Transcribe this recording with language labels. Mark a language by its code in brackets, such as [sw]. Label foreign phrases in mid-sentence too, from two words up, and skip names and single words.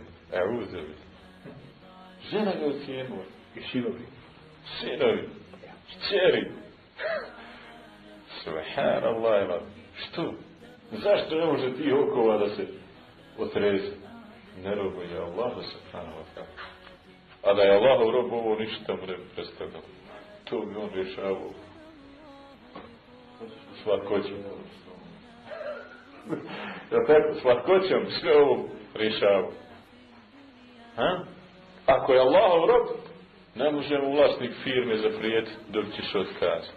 [bs] Uzeli. Žena ga ocijenila. I sinovi. Sinovi. Kćeri. Subhanallah. Što? Zašto ne može ti okova da se otrese? Ne robuje Allahu [ar] سبحانه وتعالى. [bs] A da je Allahov rob, ovo ništa mu ne predstavljalo. To bi on rješavao. Slatkoćom. Ja tako, slatkoćom sve ovo rješavao. Ako je Allahov rob, ne može mu vlasnik firme zaprijeti dok ćeš otkazati.